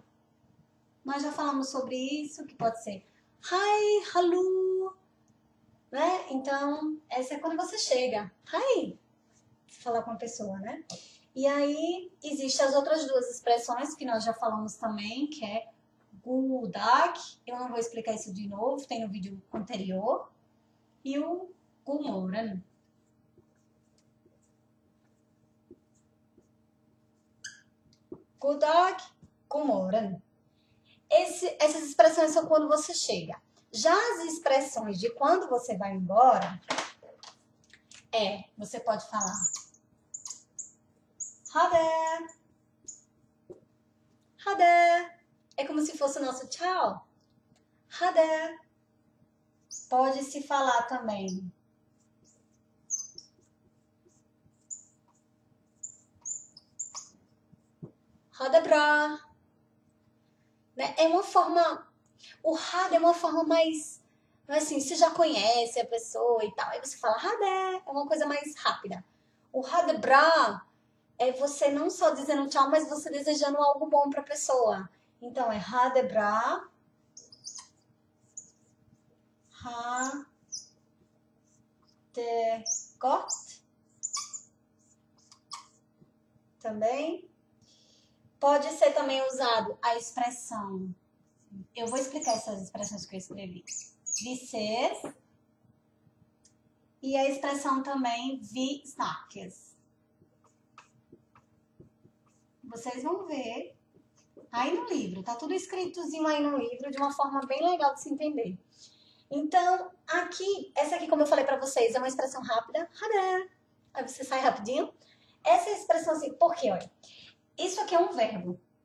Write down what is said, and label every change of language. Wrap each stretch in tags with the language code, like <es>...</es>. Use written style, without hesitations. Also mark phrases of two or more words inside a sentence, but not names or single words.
<pt>Nós já falamos sobre isso, que pode ser hi, hallo, né? Então, essa é quando você chega. Hi. Falar com a pessoa, né? E aí, existem as outras duas expressões que nós já falamos também, que é</pt> <no>god dag,</no> <pt>eu não vou explicar isso de novo, tem no vídeo anterior, e o</pt> <no>god morgen. God dag, god morgen.</no> <pt>Essas expressões são quando você chega. Já as expressões de quando você vai embora, você pode falar</pt> <no>ha det, ha det.</no> <pt>É como se fosse o nosso tchau.</pt> <no>Ha det.</no> <pt>Pode se falar também.</pt> <no>Ha det bra.</no> <pt>Né? É uma forma... O</pt> <no>ha det</no> <pt>é uma forma mais... Assim, você já conhece a pessoa e tal. Aí você fala</pt> <no>ha det.</no> <pt>É uma coisa mais rápida. O</pt> <no>ha det bra</no> <pt>é você não só dizendo tchau, mas você desejando algo bom para a pessoa. Então, é</pt> <no>ha det bra. Ha det godt.</no> <pt>Também. Pode ser também usado a expressão. Eu vou explicar essas expressões que eu escrevi. Vocês. E a expressão também</pt> <no>vi snakkes.</no> <pt>Vocês vão ver aí no livro. Tá tudo escritozinho aí no livro de uma forma bem legal de se entender. Então, aqui, essa aqui, como eu falei pra vocês, é uma expressão rápida. Aí você sai rapidinho. Essa é a expressão assim, por quê? Olha, isso aqui é um verbo.</pt>